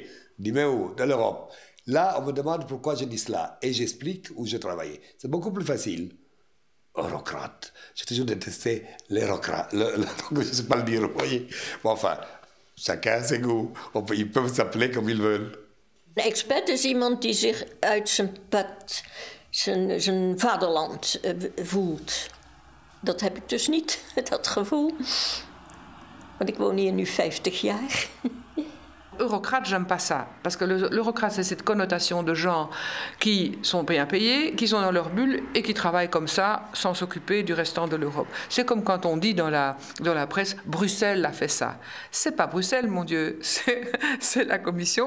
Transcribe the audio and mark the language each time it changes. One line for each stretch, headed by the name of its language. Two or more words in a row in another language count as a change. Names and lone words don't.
French: Dis mais où? De l'Europe. Là, on me demande pourquoi je dis cela et j'explique où je travaillais. C'est beaucoup plus facile. Eurocrate. J'ai toujours détesté l'eurocrate. Je ne sais pas le dire, vous voyez. Bon, enfin, chacun ses goûts. Ils peuvent s'appeler comme ils veulent.
Dutch: Een expat is iemand die zich uit zijn pad, zijn vaderland voelt. Dat heb ik dus niet, dat gevoel. Want ik woon hier nu 50 jaar.
French: Eurocrate, j'aime pas ça. Parce que l'eurocrate, c'est cette connotation de gens qui sont bien payés, qui sont dans leur bulle et qui travaillent comme ça sans s'occuper du restant de l'Europe. C'est comme quand on dit dans la presse « Bruxelles a fait ça ». C'est pas Bruxelles, mon Dieu, c'est la Commission.